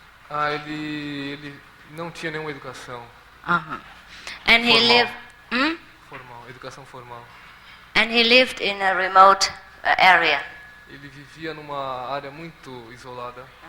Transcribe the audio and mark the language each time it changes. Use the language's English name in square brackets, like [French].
[Portuguese] Ele não tinha nenhuma educação. [English] And he [Portuguese] Formal. [English] lived. [Portuguese] Formal, educação formal. [English] And he lived in a remote area. [Portuguese] Ele vivia numa área muito isolada.